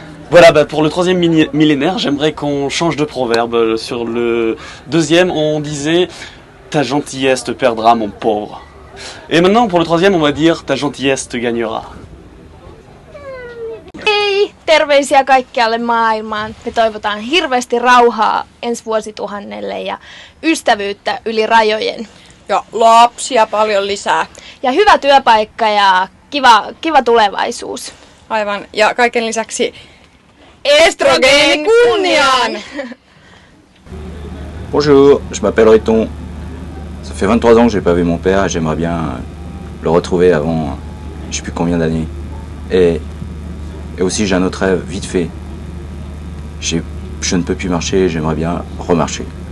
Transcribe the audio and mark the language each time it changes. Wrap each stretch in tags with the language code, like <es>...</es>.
<fr>Voilà, pour le troisième millénaire, j'aimerais qu'on change de proverbe. Sur le deuxième, on disait « ta gentillesse te perdra, mon pauvre ». Et maintenant, pour le troisième, on va dire « ta gentillesse te gagnera ».</fr> <fi>Hei! Terveisiä kaikkialle maailmaan. Me toivotaan hirveästi rauhaa ensi vuosituhannelle ja ystävyyttä yli rajojen. Ja lapsia paljon lisää. Ja hyvä työpaikka ja kiva tulevaisuus. Aivan. Ja kaiken lisäksi estrogeen kunniaan!</fi> <fr>Bonjour, je m'appelle Riton. Ça fait 23 ans que j'ai pas vu mon père et j'aimerais bien le retrouver avant je sais plus combien d'années. Et Et aussi, j'ai un autre rêve, vite fait. Je ne peux plus marcher, j'aimerais bien remarcher.</fr>